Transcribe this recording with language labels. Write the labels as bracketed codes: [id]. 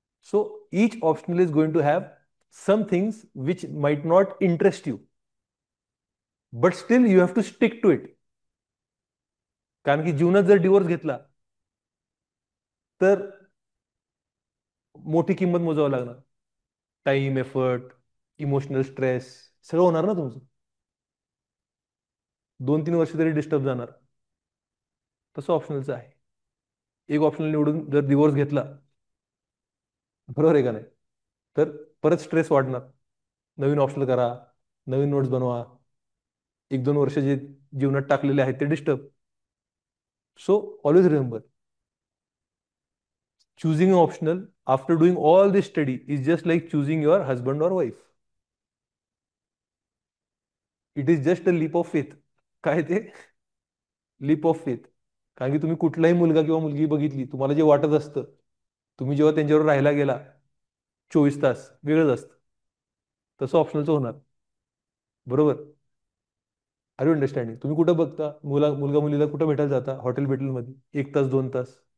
[en] So each optional is going to have some things which might not interest you, but still you have to stick to it. [mr] कारण की जीवनात जर divorce घेतला तर मोठी किंमत मोजावं लागणार. टाइम, एफर्ट, इमोशनल स्ट्रेस सगळं होणार ना तुमचं. 2-3 वर्ष तरी डिस्टर्ब जाणार. तसं ऑप्शनलचं आहे. एक ऑप्शनल निवडून जर डिवोर्स घेतला, बरोबर आहे का नाही, तर परत स्ट्रेस वाढणार. नवीन ऑप्शनल करा, नवीन नोट्स बनवा, 1-2 वर्ष जे जीवनात टाकलेले आहेत ते disturb. [en] So always remember, choosing an optional after doing all this study is just like choosing your husband or wife. It is just a leap of faith. [mr] काय ते? Leaf of faith. कारण की तुम्ही कुठलाही मुलगा किंवा मुलगी बघितली, तुम्हाला जे वाटत असतं, तुम्ही जेव्हा त्यांच्यावर राहायला गेला 24 तास, वेगळंच असतं. तसं ऑप्शनलचं होणार. बरोबर. [en] Are you understanding? [mr] तुम्ही कुठं बघता मुलगा मुलीला कुठं भेटायला जाता? हॉटेल मध्ये 1 तास 2 तास.